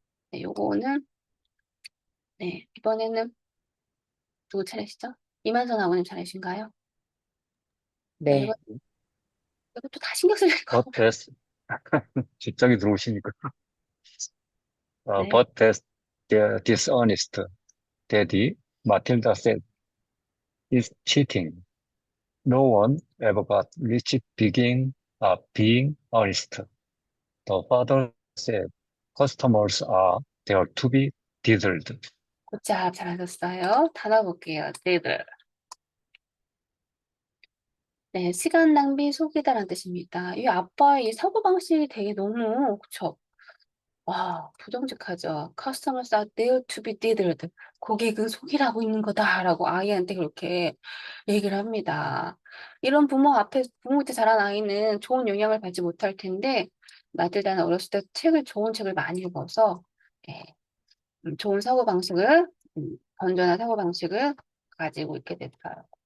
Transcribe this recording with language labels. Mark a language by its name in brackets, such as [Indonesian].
[Korean] 네, 요거는 네, 이번에는 누구 차례시죠? 이만선 아버님 차례신가요? 네. 이것도 다 신경 쓸 거. [English] But that's [Korean] 직장에 들어오시니까. 네. [English] But that's the dishonest daddy, Matilda said, is cheating. No one ever got rich being honest. The father said, customers are there to be diddled. [Korean] 굿잡 잘하셨어요. 단어 볼게요. 네들. 네, 시간 낭비 속이다라는 뜻입니다. 이 아빠의 이 사고방식이 되게 너무, 그쵸? 와, 부정직하죠. [English] Customers are there to be diddled. [Korean] 고객은 속이라고 있는 거다라고 아이한테 그렇게 얘기를 합니다. 이런 부모 밑에 자란 아이는 좋은 영향을 받지 못할 텐데, 마til다는 어렸을 때 좋은 책을 많이 읽어서, 예, 좋은 사고방식을, 건전한 사고방식을 가지고 있게 됐어요.